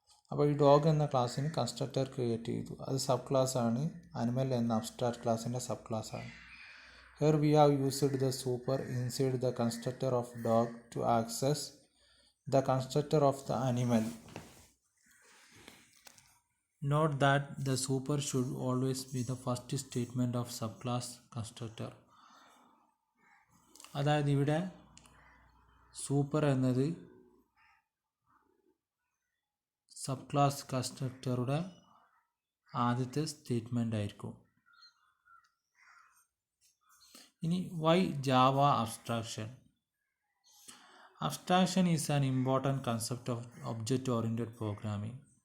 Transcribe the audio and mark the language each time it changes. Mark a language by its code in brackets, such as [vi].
[ml] അപ്പോൾ ഈ ഡോഗ് എന്ന ക്ലാസ്സിന് കൺസ്ട്രക്ടർ ക്രിയേറ്റ് ചെയ്തു. അത് സബ് ക്ലാസ്സാണ്, അനിമൽ എന്ന അബ്സ്ട്രാക്റ്റ് ക്ലാസ്സിൻ്റെ സബ് ക്ലാസ്സാണ്. [en] Here we have used the super inside the constructor of dog to access the constructor of the animal. Note that the super should always be the first statement of subclass constructor. [ml] അതായത് ഇവിടെ super എന്നത് sub class കൺസ്ട്രക്ടറുടെ ആദ്യത്തെ statement ആയിരിക്കും. [en] ഇനി why Java abstraction. Abstraction is an important concept of object oriented programming.